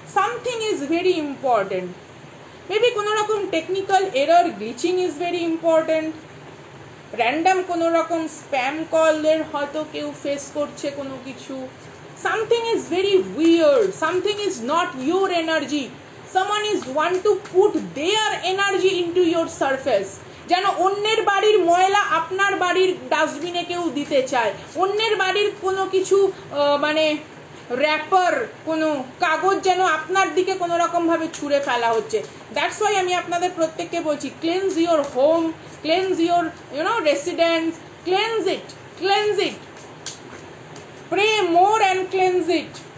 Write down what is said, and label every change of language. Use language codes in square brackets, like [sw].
[en] Something is very important. Maybe [bn] কোনো রকম [en] Technical error, glitching is very important. [bn] Random কোনো রকম স্প্যাম কলের হয়তো কেউ ফেস করছে কোনো কিছু। [en] Something is very weird, something is not your energy. Someone is want to put their energy into your surface. [bn] যেন অন্যের বাড়ির ময়লা আপনার বাড়ির ডাস্টবিনে কেউ দিতে চায়, অন্যের বাড়ির কোনো কিছু মানে র্যাপার, কোনো কাগজ যেন আপনার দিকে কোনো রকমভাবে ছুঁড়ে ফেলা হচ্ছে। [en] that's why [bn] আমি আপনাদের প্রত্যেককে বলছি, [en] Cleanse your home, cleanse your residence, cleanse it, pray more and cleanse it.